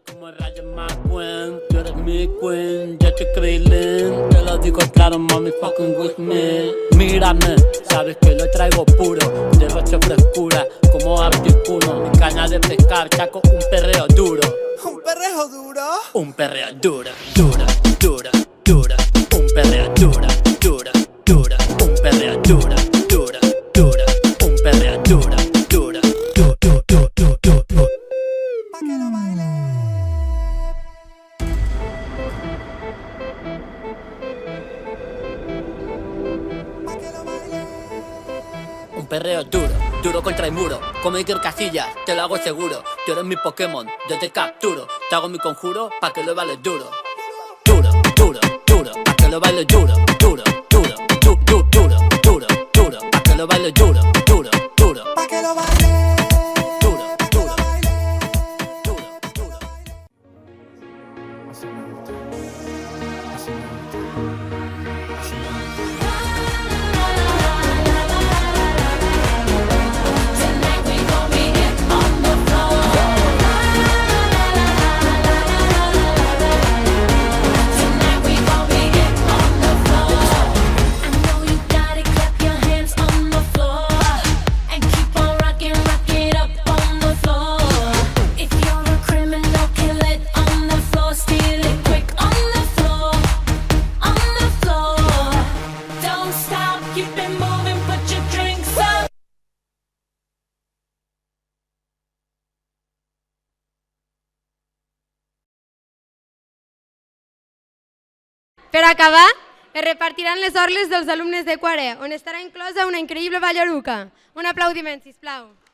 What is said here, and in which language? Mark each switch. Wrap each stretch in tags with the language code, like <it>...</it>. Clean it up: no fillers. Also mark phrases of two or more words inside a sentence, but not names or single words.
<es>Como Rayo McQueen, tú eres mi queen, yo te Krillin, te lo digo claro, mami,</es> <en>fucking with me.</en> <es>Mírame, sabes que lo traigo puro, derroche frescura, como articuno, mi caña de pescar, chaco, un perreo duro. ¿Un perreo duro? Un perreo dura, dura, dura, dura, un perreo dura, dura, dura, un perreo dura, dura, dura, un perreo dura, dura, dura, dura, dura, dura. Pa' que lo baile. Un perreo duro, duro contra el muro, como Iker Casillas, te lo hago seguro. Tú eres mi Pokémon, yo te capturo, te hago mi conjuro pa' que lo bailes duro. Duro, duro, duro, pa' que lo bailes duro, duro, duro, duro, duro, duro, duro, pa' que lo bailes duro, duro, duro, Pa' que lo baile. duro, duro, duro, duro.</es> <en>Tonight we gon' be it on the floor. Tonight we gon' be it on the floor. I know you got it, clap your hands on the floor and keep on rocking, rock it up on the floor. If you're a criminal, kill it on the floor, steal it quick on the floor, on the floor. Don't stop, keep it moving, put your drinks up.</en> <ca>Per acabar, es repartiran les orles dels alumnes de Quare, on estarà inclosa una increïble ballaruca. Un aplaudiment, sisplau.</ca>